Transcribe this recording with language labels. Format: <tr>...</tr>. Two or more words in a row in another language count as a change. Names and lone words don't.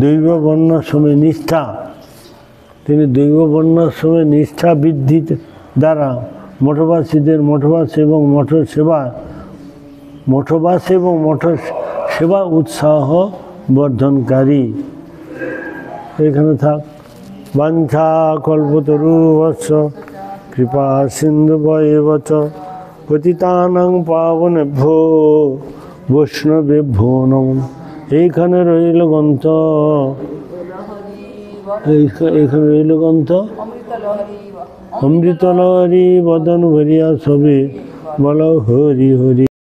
<bn>দৈব বর্ণাশ্রমে নিষ্ঠা, তিনি দৈব বর্ণাশ্রমে নিষ্ঠা বৃদ্ধি দ্বারা মঠবাসীদের মঠবাস এবং মঠ সেবা উৎসাহ বর্ধনকারী। এখানে থাক।</bn> <sa>বাঞ্ছা কল্পতরুবৎস কৃপা সিন্ধু বয়বচ পতিতানাং পাবনেভ্যো বৈষ্ণবেভ্যো নমঃ।</sa> <bn>এইখানে রইল গ্রন্থ, এইখানে রইল গ্রন্থ। অমৃত লহরী বদন ভরিয়া সবে বল হরি হরি।</bn>